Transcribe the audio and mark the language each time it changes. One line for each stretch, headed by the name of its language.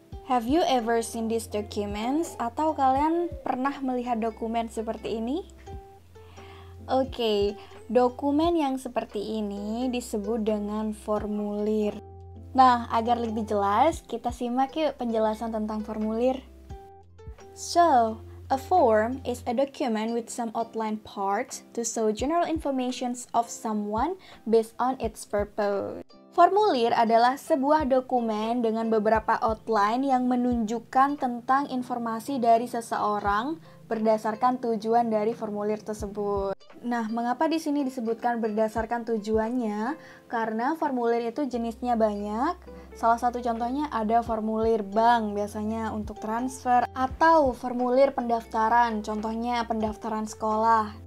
English: Have you ever seen these documents?
Indonesian: Atau kalian pernah melihat dokumen seperti ini? Oke, dokumen yang seperti ini disebut dengan formulir. Nah, agar lebih jelas, kita simak yuk penjelasan tentang formulir.
English: So, a form is a document with some outline parts to show general information of someone based on its purpose.
Indonesian: Formulir adalah sebuah dokumen dengan beberapa outline yang menunjukkan tentang informasi dari seseorang berdasarkan tujuan dari formulir tersebut. Nah, mengapa di sini disebutkan berdasarkan tujuannya? Karena formulir itu jenisnya banyak. Salah satu contohnya ada formulir bank, biasanya untuk transfer, atau formulir pendaftaran, contohnya pendaftaran sekolah.